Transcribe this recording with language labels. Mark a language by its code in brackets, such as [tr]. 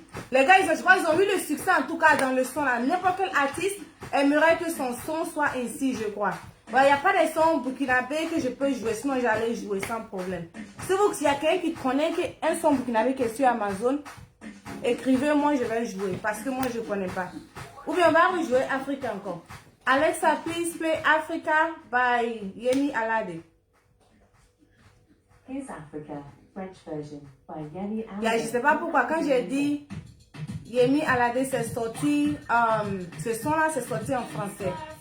[fr] Les gars, je crois qu'ils ont eu le succès en tout cas dans le son là. N'importe quel artiste aimerait que son son soit ainsi, je crois. Il n'y a pas de son burkinabé que je peux jouer, sinon j'allais jouer sans problème. Si vous, s'il y a quelqu'un qui connaît un son burkinabé qui est sur Amazon, écrivez-moi, je vais jouer parce que moi je ne connais pas. Ou bien on va rejouer Africa encore. [en] Alexa, please play Africa by Yemi Alade. Here's Africa, French version by Yemi Alade. [fr] Yeah, je ne sais pas pourquoi, quand j'ai dit Yemi Alade, c'est sorti, ce son-là, c'est sorti en français.